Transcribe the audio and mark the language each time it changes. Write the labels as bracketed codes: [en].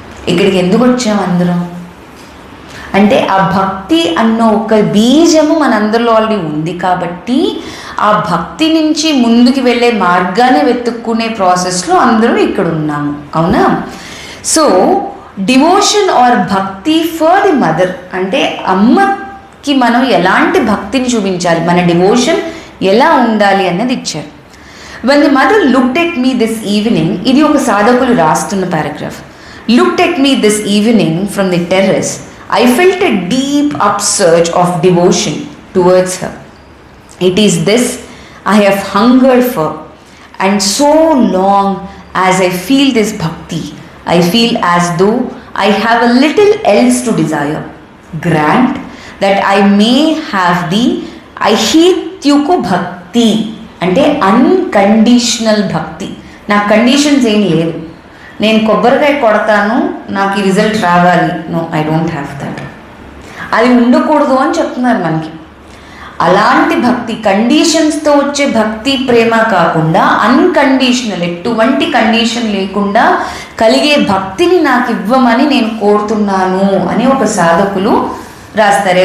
[te] ఇక్కడికి ఎందుకు వచ్చాము అందరం అంటే ఆ భక్తి అన్న ఒక బీజము మనందరిలో ఆల్రెడీ ఉంది కాబట్టి ఆ భక్తి నుంచి ముందుకు వెళ్ళే మార్గాన్ని వెతుక్కునే ప్రాసెస్లో అందరూ ఇక్కడ ఉన్నాము, అవునా? సో డివోషన్ ఆర్ భక్తి ఫర్ ది మదర్ అంటే అమ్మకి మనం ఎలాంటి భక్తిని చూపించాలి, మన డివోషన్ ఎలా ఉండాలి అన్నది ఇచ్చారు. [en] When the mother looked at me this evening, [te] ఇది ఒక సాధకులు రాస్తున్న paragraph. [en] Looked at me this evening from the terrace, I felt a deep upsurge of devotion towards her. It is this I have hungered for, and so long as I feel this bhakti, I feel as though I have a little else to desire. Grant that I may have the aihityuko bhakti [te] అంటే unconditional భక్తి. నాకు conditions ఏం లేదు, నేను కొబ్బరికాయ కొడతాను నాకు ఈ రిజల్ట్ రావాలి, [en] No I don't have that. [te] అది ఉండకూడదు అని చెప్తున్నారు మనకి. అలాంటి భక్తి కండిషన్స్తో వచ్చే భక్తి ప్రేమ కాకుండా అన్కండిషనల్, ఎటువంటి కండిషన్ లేకుండా కలిగే భక్తిని నాకు ఇవ్వమని నేను కోరుతున్నాను అని ఒక సాధకులు రాస్తారు.